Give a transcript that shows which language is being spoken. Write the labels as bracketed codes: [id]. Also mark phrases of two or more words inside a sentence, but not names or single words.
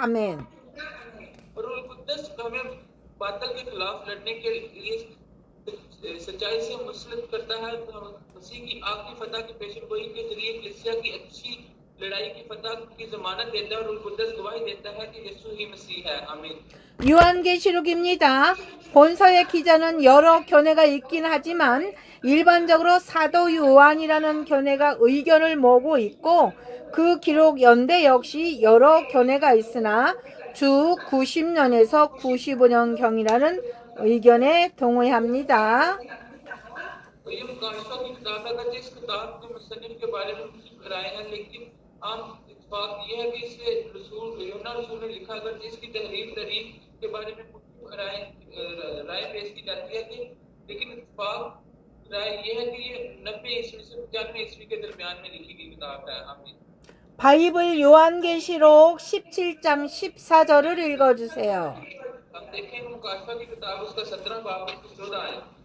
[ko] 아멘. [ur] اور روح قدس ہمیں باطل کے خلاف لڑنے کے لیے سچائی سے مسلط کرتا ہے. مسیح کی آخری فتح کی پیشین گوئی کے ذریعے کلیسیا کی اچھی لڑائی کی فتح کی ضمانت دیتا ہے اور روح قدس گواہی دیتا ہے کہ یسوع ہی مسیح ہے. आमीन। [ko] 요한계시록입니다. 본서의 기자는 여러 견해가 있긴 하지만 일반적으로 사도 요한이라는 견해가 의견을 모으고 있고 그 기록 연대 역시 여러 견해가 있으나 주 90년에서 95년경이라는 의견에 동의합니다. [ur] عام اتفاق یہ ہے کہ اسے یوحنا رسول نے لکھا، اگر جس کی تحریر تاریخ کے بارے میں رائے پیش کی جاتی ہے کہ لیکن اتفاق رائے یہ ہے کہ یہ 90 عیسوی سے 95 عیسوی کے درمیان میں لکھی گئی کتاب ہے. आमीन। [ko] 바이블 요한계시록 17장 14절을 읽어주세요. [ur] ہم دیکھیں مکاشفہ کی کتاب اس کا 17 باب 14 ہے.